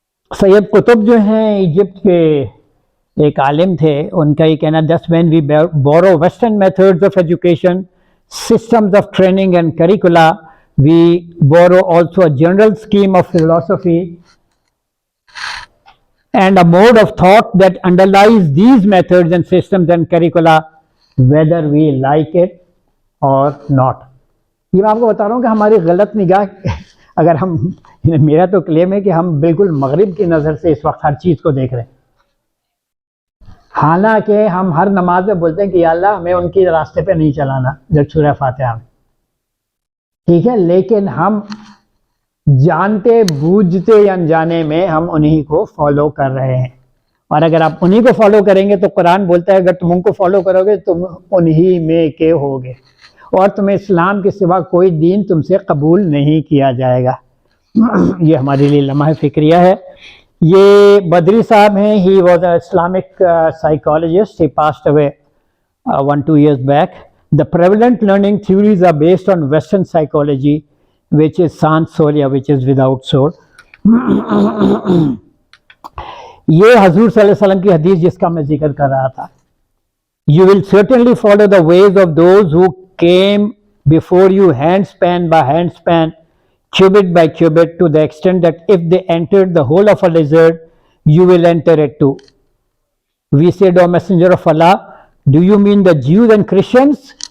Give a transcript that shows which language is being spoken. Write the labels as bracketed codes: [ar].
[ur] سید قطب جو ہیں ایجپٹ کے ایک عالم تھے، ان کا یہ کہنا [en] This when we borrow western methods of education, systems of training and curricula, we borrow also a general scheme of philosophy and a mode of thought that underlies these methods and systems and curricula, whether we like it or not. [ur] یہ میں آپ کو بتا رہا ہوں کہ ہماری غلط نگاہ، اگر ہم، میرا تو کلیم ہے کہ ہم بالکل مغرب کی نظر سے اس وقت ہر چیز کو دیکھ رہے ہیں. حالانکہ ہم ہر نماز میں بولتے ہیں کہ یا اللہ ہمیں ان کی راستے پہ نہیں چلانا جب سورہ فاتحہ میں. ٹھیک ہے، لیکن ہم جانتے بوجھتے یا انجانے میں ہم انہی کو فالو کر رہے ہیں. اور اگر آپ انہی کو فالو کریں گے تو قرآن بولتا ہے اگر تم ان کو فالو کرو گے تم انہی میں کے ہوگے، اور تمہیں اسلام کے سوا کوئی دین تم سے قبول نہیں کیا جائے گا. یہ ہمارے لیے لمحہ فکریہ ہے. یہ بدری صاحب ہیں، [en] He was a Islamic psychologist. He passed away 1-2 years back. The prevalent learning theories are based on Western psychology, which is sans solia, which is without soul. [ur] یہ حضور صلی اللہ علیہ وسلم کی حدیث جس کا میں ذکر کر رہا تھا. [en] You will certainly follow the ways of those who came before you, handspan by handspan, cubit by cubit, to the extent that if they entered the hole of a lizard, you will enter it too. We said, O Messenger of Allah, do you mean the Jews and Christians?